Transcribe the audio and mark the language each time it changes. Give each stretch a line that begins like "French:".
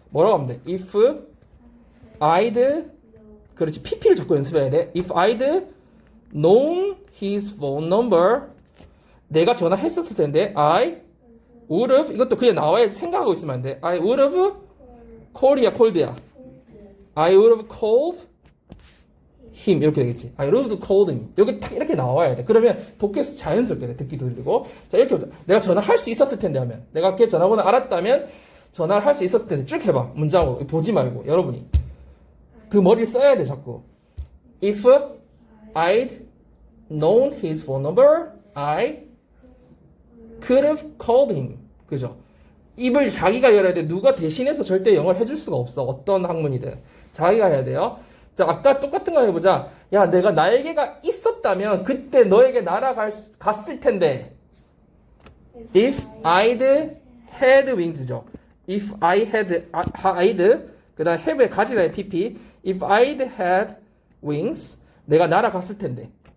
Korean: 뭐라고 하면 돼?
English: If I'd
Korean: 그렇지. PP를 자꾸 연습해야 돼.
English: If I'd known his phone number
Korean: 내가 전화했었을 텐데
English: I would have
Korean: 이것도 그냥 나와야 생각하고 있으면 안 돼.
English: I would have called야. I would have called him
Korean: 이렇게 되겠지.
English: I would have called him.
Korean: 여기 딱 이렇게 나와야 돼. 그러면 독해에서 자연스럽게 돼. 듣기도 들리고. 자 이렇게 보자. 내가 전화할 수 있었을 텐데 하면 내가 걔 전화번호 알았다면 전화를 할 수 있었을 텐데 쭉 해봐. 문장으로 보지 말고 여러분이 그 머리를 써야 돼 자꾸.
English: If I'd known his phone number, I could have called him.
Korean: 그죠? 입을 자기가 열어야 돼. 누가 대신해서 절대 영어를 해줄 수가 없어. 어떤 학문이든. 자기가 해야 돼요. 자, 아까 똑같은 거 해보자. 야, 내가 날개가 있었다면 그때 너에게 날아갔을 텐데.
English: If I'd had wings죠. If I had,
Korean: 그 다음
English: have에
Korean: 가지다의
English: pp. If I'd had wings,
Korean: 내가 날아갔을 텐데.